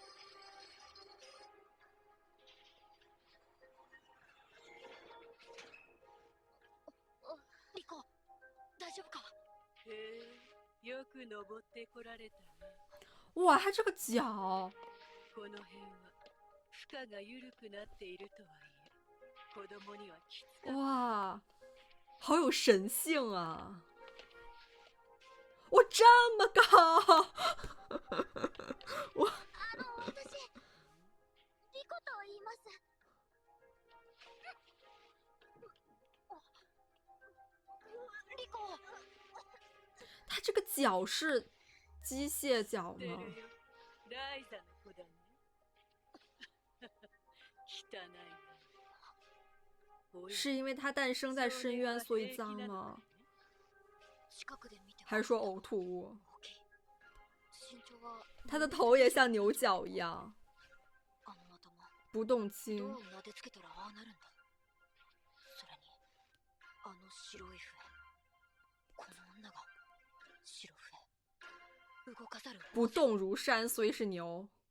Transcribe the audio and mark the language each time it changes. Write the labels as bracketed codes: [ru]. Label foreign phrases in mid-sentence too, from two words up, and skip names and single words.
[ja] リコ、大丈夫か？よく登ってこられたね。 [zh] 哇，他这个脚。 [ja] この辺は負荷が緩くなっているとはいえ、子供にはきつかった。 [zh] 哇，好有神性啊！哇，这么高！我 [ja] 私、リコと言います。リコ。 [zh] 他这个脚是机械脚吗？ [ja] ライザの子だね。汚いね。 [zh] 是因为他诞生在深渊所以脏吗？还是说呕吐物？他的头也像牛角一样，不动筋。不动如山，所以是牛。